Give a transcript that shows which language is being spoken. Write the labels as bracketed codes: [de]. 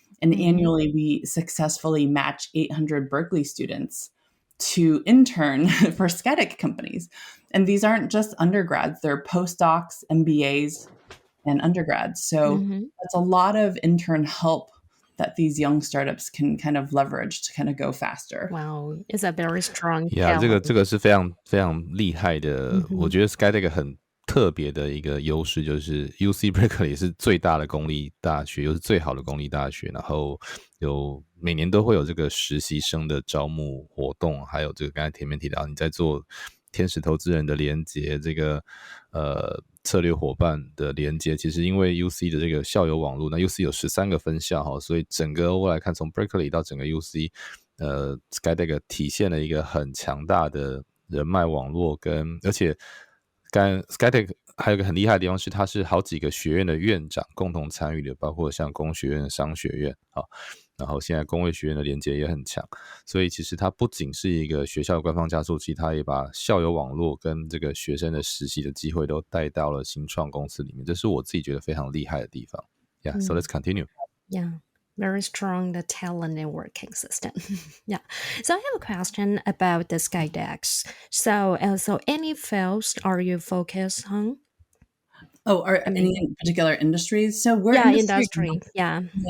[en] And annually, we successfully match 800 Berkeley students to intern for SkyDeck companies. And these aren't just undergrads, they're postdocs, MBAs, and undergrads. So that's a lot of intern help that these young startups can kind of leverage to kind of go faster. Wow, it's a very strong talent. [zh] 这个是非常非常厉害的。我觉得 SkyDeck 很特别的一个优势就是 UC Berkeley 是最大的公立大学，又是最好的公立大学，然后有每年都会有这个实习生的招募活动，还有这个刚才前面提到你在做天使投资人的连结，这个策略伙伴的连接，其实因为 UC 的这个校友网络，那 UC 有13个分校，所以整个我来看，从 Berkeley 到整个 UC SkyDeck 体现了一个很强大的人脉网络，而且SkyDeck 还有一个很厉害的地方是，它是好几个学院的院长共同参与的，包括像工学院、商学院，然后现在工卫学院的连接也很强，所以其实它不仅是一个学校的官方加速器，它也把校友网络跟这个学生的实习的机会都带到了新创公司里面，这是我自己觉得非常厉害的地方。 [en] Yeah, so let's continue. Yeah, very strong the talent networking system. Yeah. So I have a question about the SkyDecks. So any fields are you focused on? Any particular industries? So we're industry. Yeah.